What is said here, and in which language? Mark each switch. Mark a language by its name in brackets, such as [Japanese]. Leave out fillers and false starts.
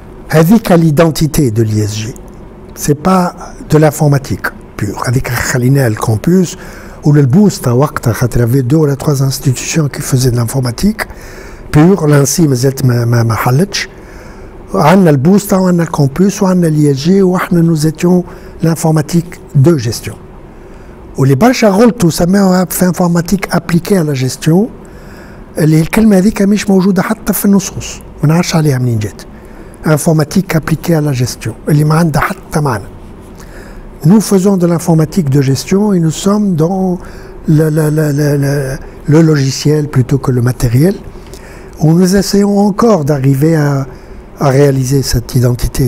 [French] Avec l'identité de l'ISG, c'est pas de l'informatique pure. Avec le campus, ou le Boosta, il y avait 2 ou 3 institutions qui faisaient de l'informatique pure. [Arabic] L'ANSI, ما حلتش. عندنا البوستا وعندنا الكامبوس وعندنا l'ISG واحنا [French] nous étions l'informatique de gestion. [Arabic] واللي برشا غلطوا سموها في [French] informatique appliquée à la gestion. [Arabic] اللي الكلمة هذيك مش موجودة حتى في النصوص، ما نعرفش عليها منين جات. [French] informatique appliquée à la gestion [Arabic] اللي ما عندها حتى معنى. [French] Nous faisons de l'informatique de gestion et nous sommes dans le logiciel plutôt que le matériel, où nous essayons encore d'arriver à réaliser cette identité.